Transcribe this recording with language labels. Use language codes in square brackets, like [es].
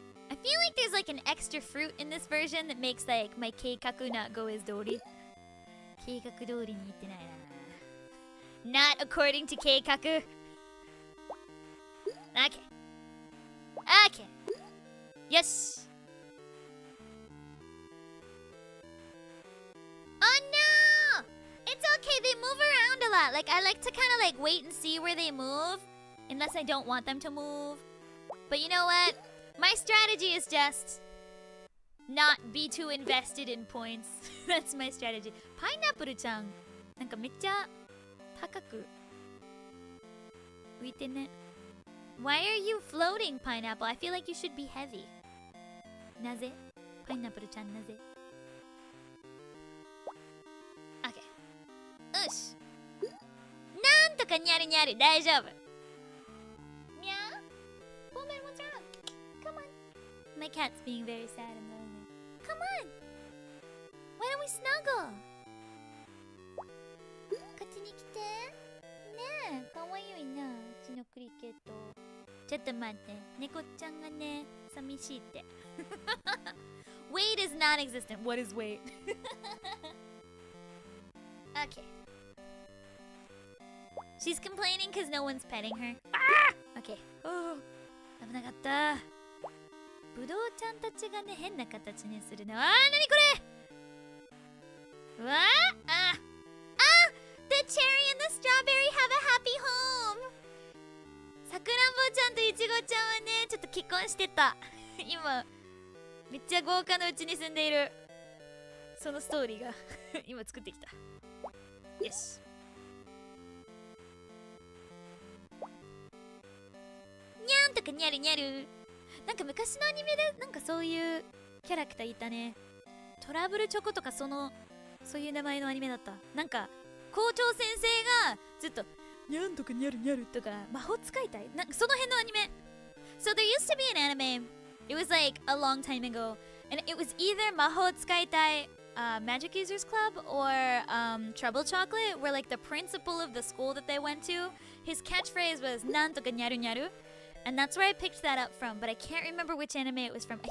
[en] I feel like there's like an extra fruit in this version that makes like my 計画 not go as 通り。 [ja] 計画通りにいってないな。 [en] Not according to 計画。 Okay. Okay. [ja] よし。 [en] Oh no! It's okay, they move around a lot. Like I like to kind of like wait and see where they move unless I don't want them to move. But you know what? My strategy is just not be too invested in points. That's my strategy. [ja] パイナップルちゃん、なんかめっちゃ高く浮いてね。 [en] Why are you floating, pineapple? I feel like you should be heavy. [ja] なぜ？パイナップルちゃんなぜ？ OK。 よし。なんとかにゃるにゃる、大丈夫。みゃー。ポメモちゃん。 [en] Come on. My cat's being very sad and lonely. Come on. Why don't we snuggle? [ja] こっちに来て。ねえ、かわいいな、うちのクリケット。ちょっと待って、猫ちゃんがね、寂しいって。 [en] Wait is non-existent. What is wait? Okay. She's complaining because no one's petting her. [ja] Okay. 危なかった。ぶどうちゃんたちがね、変な形にするね。なにこれ。 [en] The cherry and the strawberry have a happy home. [ja] さくらんぼちゃんといちごちゃんはね、ちょっと結婚してた。今めっちゃ豪華なうちに住んでいる。そのストーリーが今作ってきた。よし。にゃんとかにゃるにゃる。なんか昔のアニメでなんかそういうキャラクターいたね。トラブルチョコとかそういう名前のアニメだった。なんか校長先生がずっとにゃんとかにゃるにゃるとか魔法使いたい、なんかその辺のアニメ。 [en] So there used to be an anime. It was like a long time ago, and it was either 魔法使いたいMagic Users Club or Trouble Chocolate, where like the principal of the school that they went to, his catchphrase was [ja] なんとかにゃるにゃる, [en] and that's where I picked that up from, but I can't remember which anime it was from.